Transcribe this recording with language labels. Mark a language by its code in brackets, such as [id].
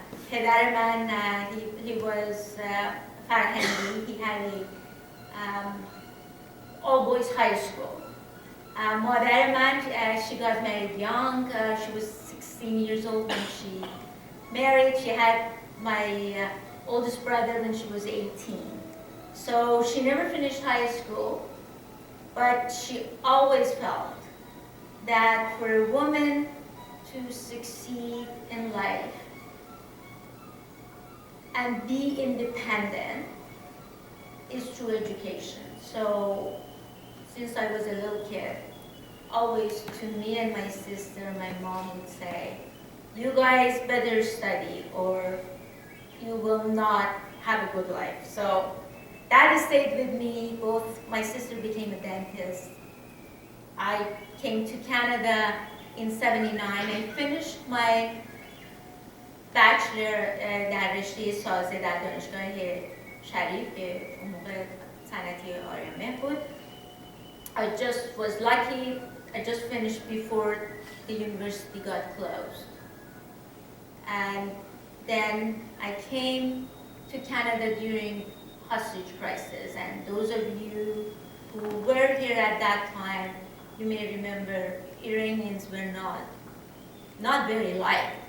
[fa] پدر من, [en] he was [fa] فرهنگی. [en] He had a all-boys high school. [fa] مادر من, [en] she got married young. She was 16 years old when she married. She had my oldest brother when she was 18. So she never finished high school, but she always felt that for a woman to succeed in life and be independent is through education. So since I was a little kid, always to me and my sister, my mom would say, you guys better study or you will not have a good life. So that stayed with me. Both my sister became a dentist. I came to Canada in 79. I finished my bachelor [fa] در رشته سازه در دانشگاه شریف که اون موقع صنعتی آرامه بود. [en] I just was lucky. I just finished before the university got closed. And then I came to Canada during hostage crisis. And those of you who were here at that time, you may remember Iranians were not very liked.